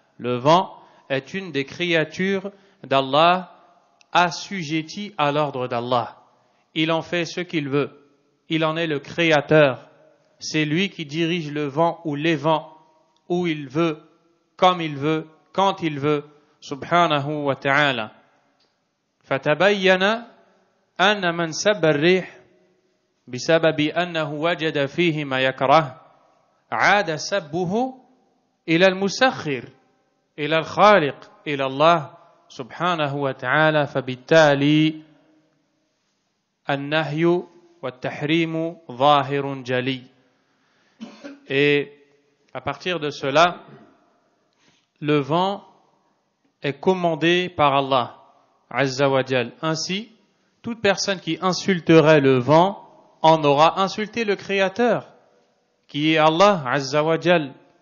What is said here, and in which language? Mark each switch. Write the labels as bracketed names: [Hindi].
[French] Le vent est une des créatures d'Allah assujetties à l'ordre d'Allah. Il en fait ce qu'il veut. Il en est le créateur. C'est lui qui dirige le vent ou les vents où il veut, comme il veut, quand il veut, subhanahu wa ta'ala. [Arabic] فتبين أن من سب الريح بسبب أنه وجد فيه ما يكره عاد سبه إلى المسخر إلى الخالق إلى الله سبحانه وتعالى فبالتالي النهي والتحريم ظاهر جلي. [French] Et à partir de cela, le vent est commandé par Allah Azza wa Jal. Ainsi, toute personne qui insulterait le vent en aura insulté le Créateur, qui est Allah Azza wa Jal.